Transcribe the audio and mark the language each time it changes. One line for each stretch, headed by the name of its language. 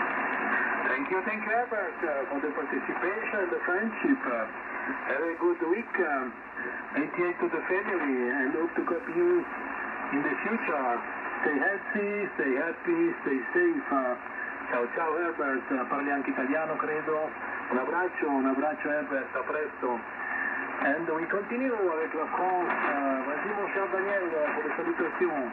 English: Thank you, Herbert, for the participation, the friendship. Have a good week. 88 to the family, and hope to copy you in the future. Stay healthy, stay happy, stay safe.
Italian: Ciao Herbert, parli anche italiano credo. Un abbraccio Herbert, a presto.
English: And we continue
French: avec la France. Vas-y mon cher Daniel pour les salutations.